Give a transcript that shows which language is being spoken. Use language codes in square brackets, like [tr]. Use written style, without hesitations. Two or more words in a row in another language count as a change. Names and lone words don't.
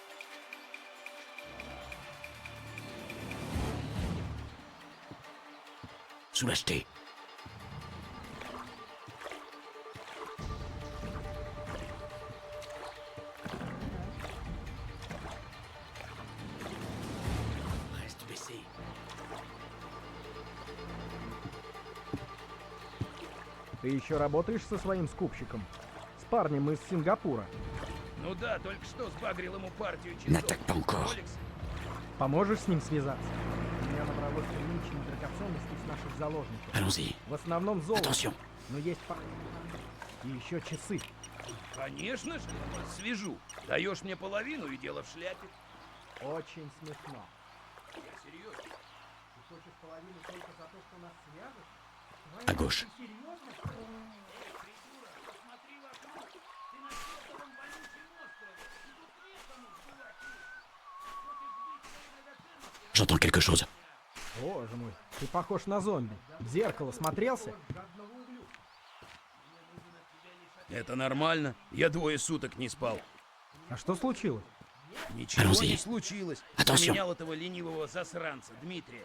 [fr] Sous l'acheté. Reste baissé. [ru] Ты еще работаешь со своим скупщиком? С парнем из Сингапура. Ну да, только что сбагрил ему партию часов. [fr] N'attaque pas encore. [ru] Ролекс. Поможешь с ним связаться? У меня набралось приличных драгоценностей с наших заложников. [fr] Allons-y. [ru] В основном золото. [fr] Attention. [ru] Но есть пара. И еще часы. Конечно же, свяжу. Даешь мне половину и дело в шляпе. Очень смешно. Я серьезно. Ты хочешь половину только за то, что нас свяжешь? [fr] À gauche. [ru] Ты серьезно? Посмотри вокруг. Ты на чертовом вонючем острове. И тут некому сбывать вещи. Хочешь быть своей драгоценностью? [fr] J'entends quelque chose. [ru] Боже мой, ты похож на зомби. В зеркало смотрелся? Это нормально. Я 2 суток не спал. А что случилось? Ничего [fr] Allons-y. [ru] не случилось. [fr] Attention. [ru] Поменял этого ленивого засранца, Дмитрия.